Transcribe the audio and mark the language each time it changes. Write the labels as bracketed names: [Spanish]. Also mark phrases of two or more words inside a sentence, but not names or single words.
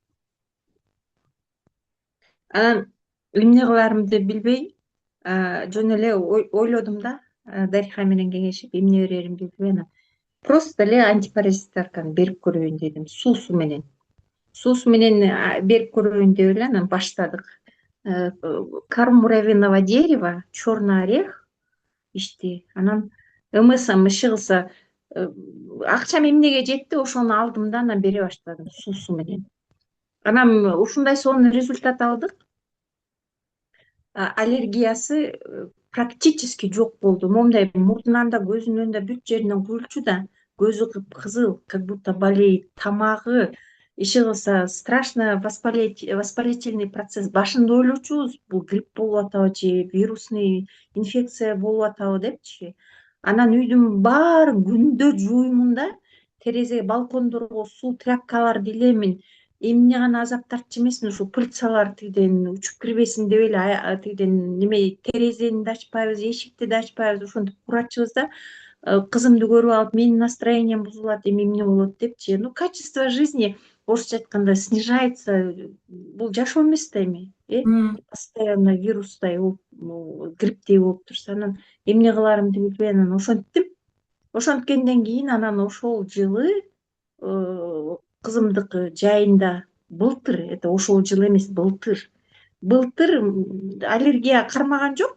[Kyrgyz] Анан эмне кылаарымды билбей, жөн эле ойлодум да, Дариха менен кеңешип, эмне береримди билбей, анан просто эле антипаразиттарканы берип көрөйүн дедим, суусу менен. Суусу менен берип көрөйүн деп эле анан баштадык. [Russian] Корм муравьиного дерева, черный орех ичти. [Kyrgyz] Анан ымысам иши кылса, акчам эмнеге жетти, ошону алдым да, анан бере баштадым суусу менен. Анан ушундай сонун результат алдык. Аллергиясы практически жок болду. Момундай мурдунан да, көзүнөн да, бүт жеринен куйулчу да, көзү кыпкызыл, [Russian] как будто болеет, [Kyrgyz] тамагы, иши кылса [Russian] страшно воспалительный процесс. [Kyrgyz] Башында ойлочубуз, бул грипп болуп атабы же [Russian] вирусный инфекция [Kyrgyz] болуп атабы депчи. Анан үйдүн баарын күндө жууймун да, терезе, балкондорго суу тряпкаларды илемин. Эмне гана азап тартчу эмесмин, ушул пыльцалар тигиден учуп кирбесин деп эле тигиден неме терезени да ачпайбыз, эшикти да ачпайбыз, ошентип курачубуз да. Кызымды көрүп алып, менин настроением бузулат, эми эмне болот депчи. [Russian] Качество жизни [Kyrgyz] орусча айтканда [Russian] снижается. [Kyrgyz] Бул жашоо эмес да эми, постоянно вирустай болуп, грипптей болуп турса, анан эмне кылаарымды билбей анан ошенттим. Ошенткенден кийин анан ошол жылы кызымдыкы жайында, былтыр, это ошол жыл эмес, былтыр аллергия кармаган жок.